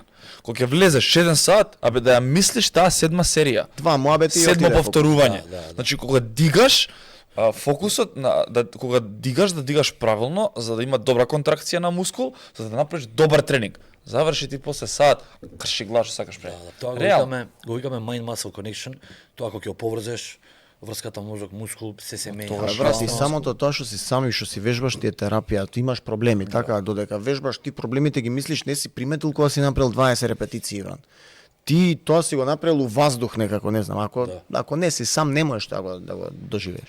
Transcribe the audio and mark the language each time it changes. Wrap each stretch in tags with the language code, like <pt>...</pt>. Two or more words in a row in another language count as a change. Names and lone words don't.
<mk>Кога ќе влезеш 1 сат, абе да ја мислиш таа 7 серија. Два моабети и Седмо отиде. повторување. Да, да. Значи кога дигаш фокусот на кога дигаш правилно за да има добра контракција на мускул, за да направиш добар тренинг. Заврши ти после сат, крши глава што сакаш пре. Тоа Реално. го викаме</mk> <en>mind muscle connection,</en> <mk>тоа кога ќе поврзеш врската мозок мускул се менја. Тоа, Абе, брат, и самото тоа што си сам и што си вежбаш ти е терапија, ти имаш проблеми, така, додека вежбаш ти проблемите ги мислиш, не си приметил кога си направил 20 репетиции, Иван. Ти тоа си го направил у воздух некако, не знам, ако не си сам не можеш да го доживееш.</mk>